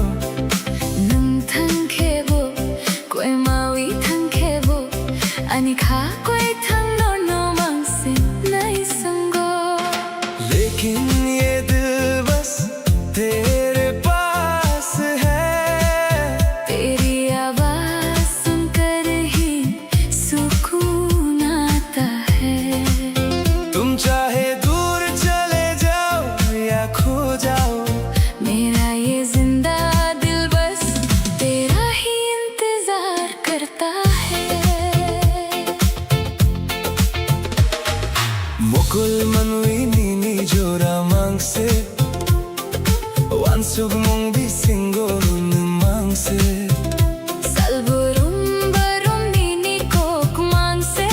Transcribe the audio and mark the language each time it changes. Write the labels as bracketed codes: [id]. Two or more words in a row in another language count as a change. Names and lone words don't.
[trp] Nung thangkhebo koi mawi thangkhebo ani kha koi thang no no mangse nai sango [hi] लेकिन ये दिल बस तेरे पास है तेरी आवाज सुनकर ही सुकून आता है। तुम चाहे दूर चले जाओ या खो जाओ मेरा ये जिंदा दिल बस तेरा ही इंतजार करता है। [trp] Mukul manui nini jora mangse Wansug mong bisingo nun mangse Salburum barum nini kok mangse